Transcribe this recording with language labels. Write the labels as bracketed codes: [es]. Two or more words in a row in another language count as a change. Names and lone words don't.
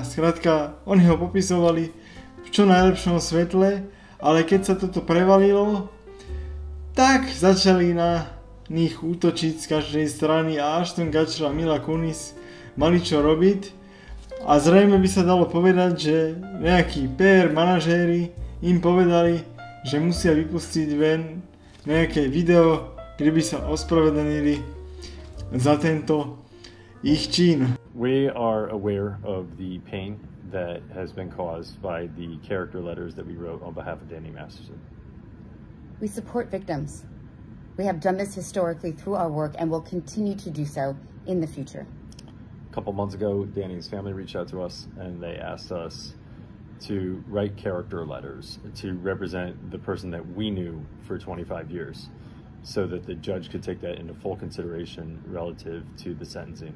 [sk] Skrátka, oni ho popisovali v čo najlepšom svetle, ale keď sa toto prevalilo, tak začali na nich útočiť z každej strany a Ashton Kutcher a Mila Kunis mali čo robiť. A zrejme by sa dalo povedať, že nejakí PR manažéri im povedali, že musia vypustiť ven nejaké video, kde by sa ospravedlnili za tento ich čin. [en] We are aware of the pain that has been caused by the character letters that we wrote on behalf of Danny Masterson. We support victims. We have done this historically through our work and will continue to do so in the future. A couple months ago, Danny's family reached out to us and they asked us to write character letters to represent the person that we knew for 25 years so that the judge could take that into full consideration relative to the sentencing.